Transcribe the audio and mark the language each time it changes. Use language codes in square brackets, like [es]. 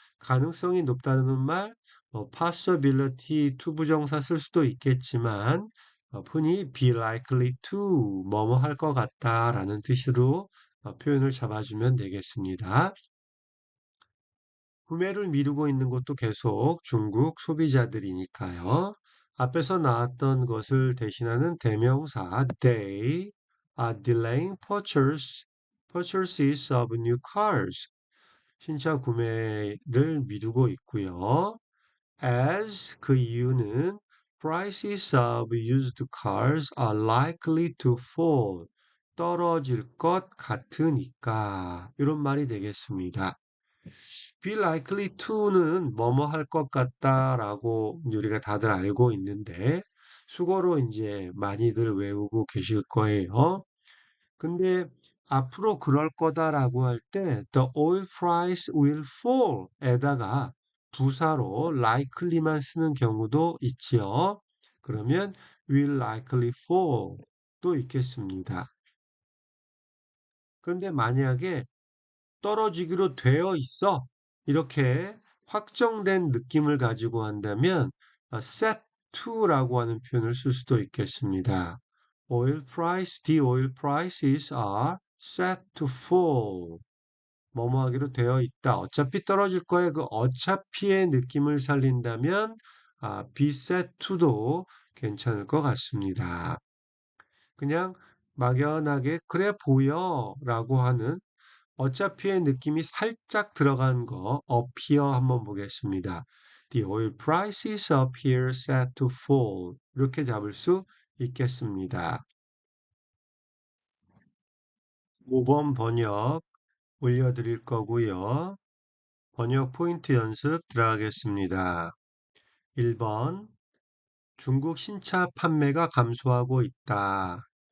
[ko] 가능성이 높다는 말, possibility to 부정사 쓸 수도 있겠지만 흔히 [en] be likely to [ko] 뭐뭐 할 것 같다라는 뜻으로 표현을 잡아주면 되겠습니다. 구매를 미루고 있는 것도 계속 중국 소비자들이니까요. 앞에서 나왔던 것을 대신하는 대명사 [en] they are delaying purchases of new cars. [ko] 신차 구매를 미루고 있고요. [en] As [ko] 그 이유는 [en] prices of used cars are likely to fall. [ko] 떨어질 것 같으니까. 이런 말이 되겠습니다. be likely to는 뭐뭐 할 것 같다라고 우리가 다들 알고 있는데 수거로 이제 많이들 외우고 계실 거예요. 근데 앞으로 그럴 거다라고 할 때 [en] the oil price will fall [ko] 에다가 부사로 likely만 쓰는 경우도 있지요. 그러면 [en] will likely fall [ko] 또 있겠습니다. 그런데 만약에 떨어지기로 되어 있어. 이렇게 확정된 느낌을 가지고 한다면 [en] set to [ko] 라고 하는 표현을 쓸 수도 있겠습니다. [en] the oil prices are set to fall. [ko] 뭐뭐 하기로 되어 있다. 어차피 떨어질 거에 그 어차피의 느낌을 살린다면 [en] be set to [ko] 도 괜찮을 것 같습니다. 그냥 막연하게 그래 보여라고 하는 어차피의 느낌이 살짝 들어간 거 appear 한번 보겠습니다. [en] The oil prices appear set to fall. [ko] 이렇게 잡을 수 있겠습니다. 5번 번역 올려드릴 거고요. 번역 포인트 연습 들어가겠습니다. 1번 중국 신차 판매가 감소하고 있다.